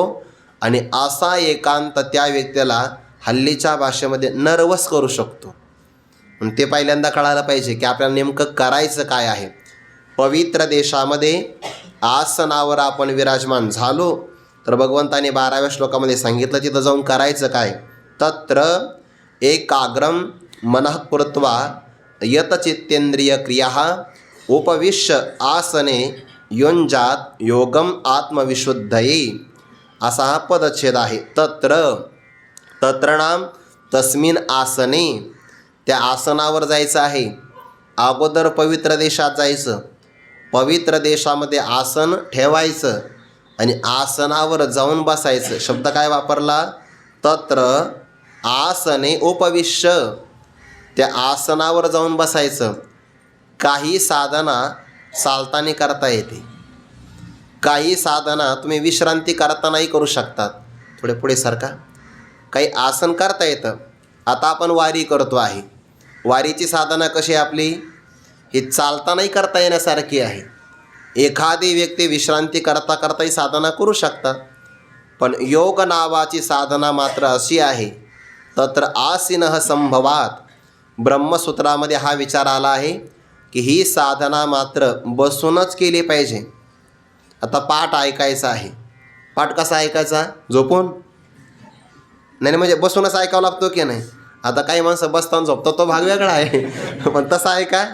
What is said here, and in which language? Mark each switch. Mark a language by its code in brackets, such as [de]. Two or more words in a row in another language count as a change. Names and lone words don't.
[mr] आणि असा एकांत त्या व्यक्तीला हल्लीच्या भाषेमध्ये नर्वस करू शकतो. आणि ते पहिल्यांदा कळायला पाहिजे की आपल्याला नेमकं करायचं काय आहे. पवित्र देशामध्ये आसनावर आपण विराजमान झालो तर भगवंताने 12व्या श्लोकामध्ये सांगितलं तिथं जाऊन करायचं काय. [sa] तत्र एकाग्रम मनः कृत्वा यतचित्तेंद्रिय क्रिया उपविश्य आसने युञ्जात योगम आत्मविशुद्धये [mr] असा हा पदच्छेद आहे. [sa] तत्र नाम तस्मिन आसने, [mr] त्या आसनावर जायचं आहे. अगोदर पवित्र देशात जायचं, पवित्र देशामध्ये आसन ठेवायचं आणि आसनावर जाऊन बसायचं. शब्द काय वापरला? [sa] तत्र आसने उपविश्य, [mr] त्या आसनावर जाऊन बसायचं. काही साधना चालताना करता येते, काही साधना तुम्ही विश्रांती करतानाही करू शकतात. थोडे पुढे सारखा. काही आसन करता येतं. आता आपण वारी करतो आहे, वारीची साधना कशी आहे आपली? ही चालतानाही करता येण्यासारखी आहे. एखादी व्यक्ती विश्रांती करता करताही साधना करू शकतात. पण योग नावाची साधना मात्र अशी आहे. [sa] तत्र आसीनः संभवात, [mr] ब्रह्मसूत्रामध्ये हा विचार आला आहे की ही साधना मात्र बसूनच केली पाहिजे. आता पाठ ऐकायचा आहे. पाठ कसा ऐकायचा? झोपून? नाही म्हणजे बसूनच ऐकावं लागतो की नाही. आता काही माणसं बसताना झोपतो, तो भाग वेगळा आहे. पण तसा आहे का?